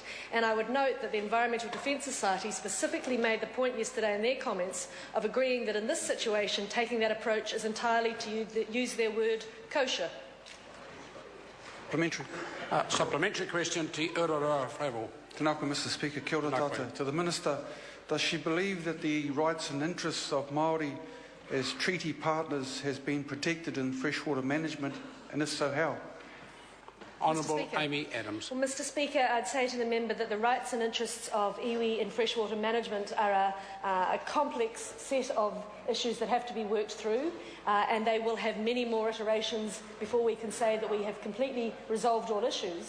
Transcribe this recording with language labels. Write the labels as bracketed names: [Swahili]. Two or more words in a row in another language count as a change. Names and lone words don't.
[English] And I would note that the Environmental Defence Society specifically made the point yesterday in their comments of agreeing that in this situation, taking that approach is entirely, to use their word, kosher. Supplementary question, Te Urara Whaivo. [Māori] Tēnā koe, [English] Mr Speaker. [Māori] Kia ora tātou. [English] To the Minister, does she believe that the rights and interests of Māori as treaty partners has been protected in freshwater management, and if so, how? Honourable Amy Adams. Well, Mr Speaker, I'd say to the member that the rights and interests of iwi in freshwater management are a complex set of issues that have to be worked through, and they will have many more iterations before we can say that we have completely resolved all issues.